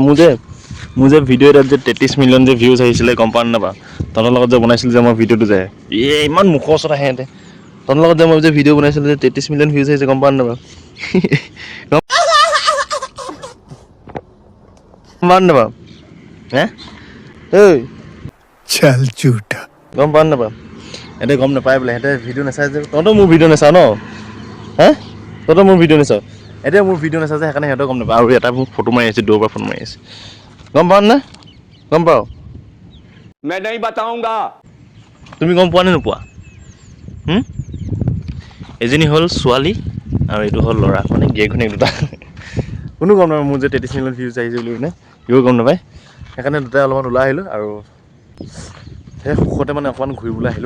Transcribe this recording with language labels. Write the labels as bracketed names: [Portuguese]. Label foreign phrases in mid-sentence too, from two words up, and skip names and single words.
[Assamese] মোৰ যে ভিডিঅ' এটাত যে 33 মিলিয়ন যে ভিউজ আহিছিলে, গম পাৱ নাপাৱ? তহঁতৰ লগত যে বনাইছিলোঁ যে মই ভিডিঅ'টো যে, ইমান মুখৰ ওচৰত আহে সিহঁতে। তহঁতৰ লগত যে মই যে ভিডিঅ' বনাইছিলোঁ যে 33 মিলিয়ন ভিউজ আহিছে, গম পাৱ নাপাৱ? গম পাৱ নাপাৱ? হে ঐ [Hindi] चल झूठा। [Assamese] গম পাৱ নাপাৱ? সিহঁতে গম নাপায় বোলে, সিহঁতে ভিডিঅ' নেচাই যে। তহঁতেও মোৰ ভিডিঅ' নেচাৱ ন? হে তহঁতেও মোৰ ভিডিঅ' নেচাৱ, এতিয়া মোৰ ভিডিঅ' নেচাই যে, সেইকাৰণে সিহঁতে গম নাপায়। আৰু এটা মোক ফটো মাৰি আছে, দূৰৰ পৰা ফটো মাৰি আছে। গম পাৱ নে? গম পাৱ? [Hindi] मैं नहीं बताऊंगा। [Assamese] তুমি গম পোৱা নে নোপোৱা? এজনী হ'ল ছোৱালী আৰু এইটো হ'ল ল'ৰা, মানে গিৰিয়েক ঘৈণীয়েক দুটা। কোনো গম নাপায় মোৰ যে 33 মিলিয়ন ভিউজ আহিছে বুলি মানে, সিও গম নাপায়। সেইকাৰণে দুটাই অলপমান ওলাই আহিলোঁ আৰু সেই সুখতে মানে অকণমান ঘূৰিবলৈ আহিলোঁ।